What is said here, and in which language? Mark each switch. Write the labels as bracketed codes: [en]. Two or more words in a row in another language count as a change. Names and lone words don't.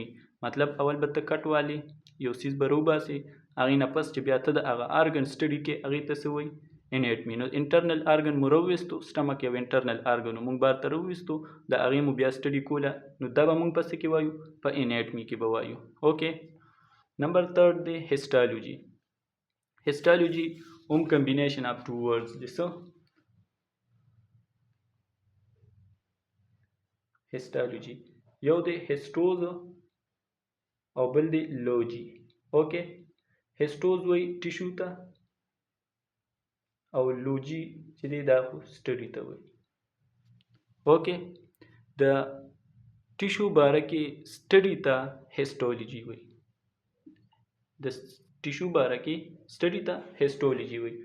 [ps] مطلب اول به ته کټ والی یو سیز به راوباسې هغې نه پس چې بیا ته د هغه ارګن سټډي کې هغې ته څه وایي انیټمي. نو [en] internal organ [ps] مو راوویستو، سټمک یو [en] internal organ [ps] مونږ بار ته راوویستو، د هغې مو بیا سټډي کوله، نو دا به مونږ په څه کې وایو په انیټمي کې به وایو. اوکې نمبر 3 دی هسټالوجي. هسټالوجي هم [en] combination of two words [ps] دی. so histology یو دی هسټوز او بل دی لوجي. اوکې هسټوز وای ټیشو ته او لوجي چې دی دا خو سټډي ته وای. اوکې د ټیشو باره کې سټډي ته هسټولوجي وای، د ټیشو باره کې سټډي ته هسټولوجي وای.